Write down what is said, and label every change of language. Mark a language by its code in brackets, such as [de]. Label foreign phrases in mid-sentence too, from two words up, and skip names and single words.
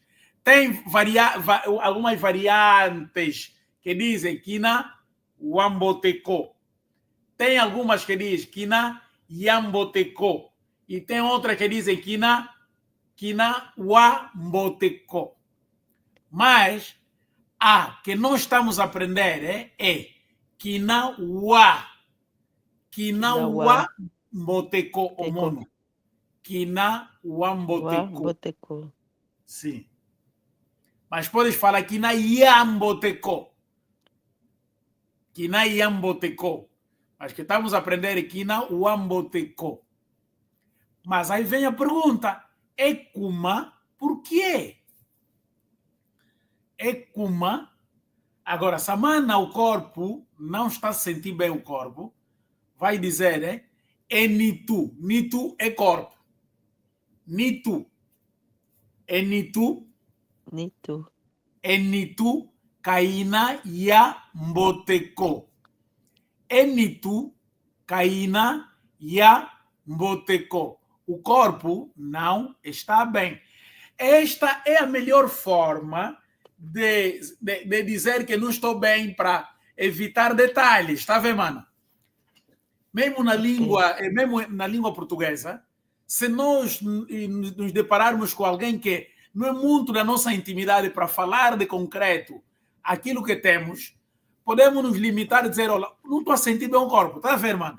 [pt] Tem algumas variantes que dizem [kg] kina wamboteko. [pt] Tem algumas que dizem [kg] kina yamboteko. [pt] E tem outras que dizem [kg] kina wamboteko. [pt] Mas a que nós estamos a aprender é [kg] Kina wa. Kina wa mboteko omono. Kina wa mboteko. [pt] Sim. Mas podes falar [kg] kina ya mboteko. Kina ya mboteko. [pt] Mas que estamos a aprender [kg] kina wa mboteko. [pt] Mas aí vem a pergunta. Ekuma, por quê? Ekuma. Agora, se a mana, o corpo, não está a sentir bem o corpo, vai dizer, né? É nitu. Nitu é corpo. Nitu. É nitu. Nitu. [kg] É nitu kaina ya mboteko. É nitu kaina ya mboteko. [pt] O corpo não está bem. Esta é a melhor forma de dizer que não estou bem para evitar detalhes, está vendo, mano? Mesmo na língua portuguesa, se nós nos depararmos com alguém que não é muito da nossa intimidade para falar de concreto aquilo que temos, podemos nos limitar a dizer, olha, não estou a sentir bem o corpo, está vendo, mano?